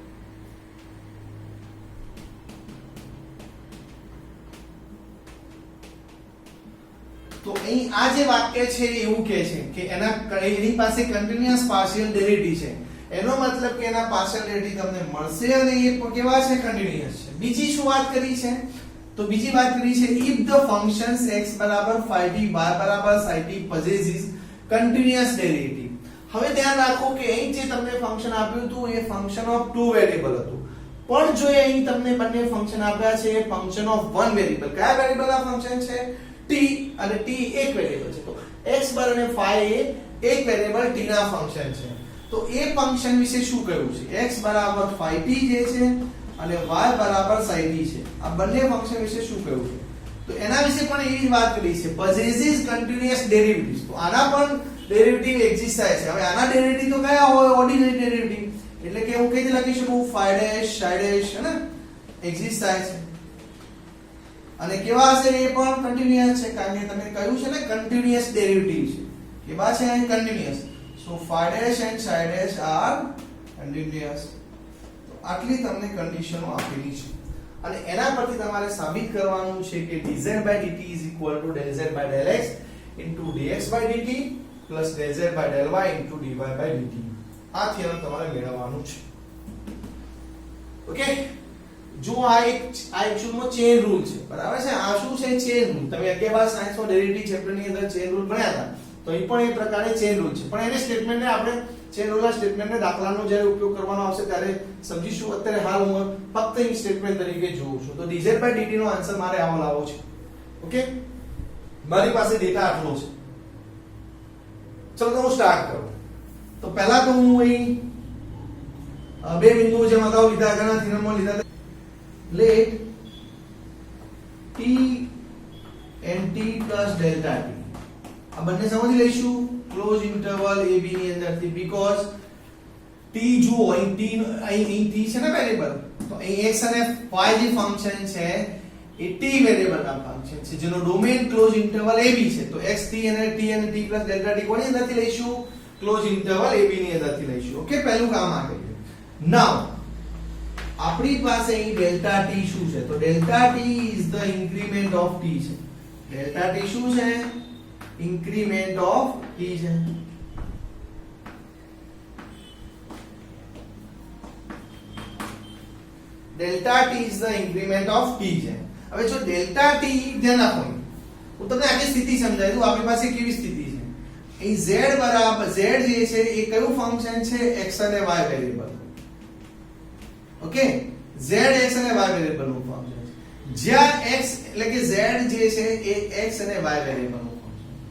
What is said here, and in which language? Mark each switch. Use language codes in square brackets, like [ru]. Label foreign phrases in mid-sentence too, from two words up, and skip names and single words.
[gu] તો અહીં આ જે વાક્ય છે એવું કહે છે કે એની પાસે [en] continuous partial derivative [gu] છે. એનો મતલબ કે એના [en] partial derivative [gu] તમને મળશે અને એ કેવા છે કન્ટિન્યુઅસ છે. બીજી શું વાત કરી છે તો બીજી વાત કરી છે [en] if the functions x phi t y psi t possesses continuous derivative. [gu] હવે ધ્યાન રાખો કે અહીં જે તમને ફંક્શન આપ્યું હતું એ [en] function of two variable [gu] હતું પણ જો અહીં તમને બંને ફંક્શન આપ્યા છે એ [en] function of one variable. [gu] કયા વેરિયેબલ આ ફંક્શન છે t અને t એક વેરિયેબલ છે. તો x અને phi એ એક વેરિયેબલ t ના ફંક્શન છે. તો એ ફંક્શન વિશે શું કહ્યું છે x phi t જે છે અને y psi t છે આ બંને ફંક્શન વિશે શું કહ્યું છે તો એના વિશે પણ એવી જ વાત કરી છે [en] possesses continuous derivatives. [gu] તો આના પણ ડેરિવેટિવ એક્ઝિસ્ટ થાય છે. હવે આના ડેરિવેટિવ તો કયા હોય [en] ordinary derivative [gu] એટલે કે હું કઈ રીતે લખી શકું [en] phi dash psi dash [gu] હે ને એક્ઝિસ્ટ થાય છે અને કેવા હશે એ પણ કન્ટિન્યુઅસ છે કારણ કે તમે કહ્યું છે ને [en] continuous derivative [gu] છે. કેવા છે કન્ટિન્યુઅસ. [en] સો phi dash and psi dash are continuous. [gu] તો આટલી તમને કન્ડિશનો આપેલી છે અને એના પરથી તમારે સાબિત કરવાનું છે કે [en] dz by dt is equal to del z by del x into dx by dt [gu] plus del z by del y into dy by dt. આ થિયરમ તમારે મેળવવાનું છે. ઓકે જો આ એકચ્યુઅલમાં [en] chain rule [gu] છે બરાબર છે. આ શું છે [en] chain rule. [gu] તમે 11 બાર સાયન્સમાં [en] derivative chapter [gu] ની અંદર [en] chain rule [gu] ભણ્યા હતા તો એ પણ એ પ્રકારે [en] chain rule [gu] છે પણ એને સ્ટેટમેન્ટને આપણે ચેન રૂલના સ્ટેટમેન્ટને દાખલાનો જ્યારે ઉપયોગ કરવાનો આવશે ત્યારે સમજીશું. અત્યારે હાલ હું ફક્ત એ સ્ટેટમેન્ટ તરીકે જોઉં છું. તો [en] dz by dt [gu] નો આન્સર મારે આવો લાવવો છે. ઓકે મારી પાસે ડેટા આટલો છે. ચલો તો હું સ્ટાર્ટ કરું. તો પહેલા તો હું અહીં બે બિંદુઓ જેમ અગાઉ લીધા ઘણા થિયરમમાં લીધા [en] let t and t plus delta t [gu] આ બંને સમજી લઈશું [en] close interval a b [gu] ની અંદરથી બીકોઝ t જુઓ અહીં t છે ને વેરિયેબલ તો અહીં x અને y જે ફંક્શન છે એ t વેરિયેબલ ના ફંક્શન છે જેનો ડોમેન [en] close interval a b [gu] છે. તો x t અને [en] t plus delta t [gu] કોની અંદરથી લઈશું [en] close interval a b [gu] ની અંદરથી લઈશું. ઓકે પહેલું કામ આ કરીએ. નાઉ આપણી પાસે અહીં ડેલ્ટા t શું છે તો [en] delta t is the increment of t [gu] છે. ડેલ્ટા t શું છે [en] increment of t [gu] છે. [en] ડેલ્ટા t is the increment of t છે. [gu] હવે જો ડેલ્ટા t ધ્યાન આપો હું તમને આખી સ્થિતિ સમજાવી દઉં. આપણી પાસે કેવી સ્થિતિ છે અહીં z બરાબર z જે છે એ કયું ફંક્શન છે x અને y વેરિયેબલ. ઓકે z x અને y વેરિયેબલ નું ફંક્શન છે જ્યાં x એટલે કે z જે છે એ x અને y વેરિયેબલ નું ફંક્શન.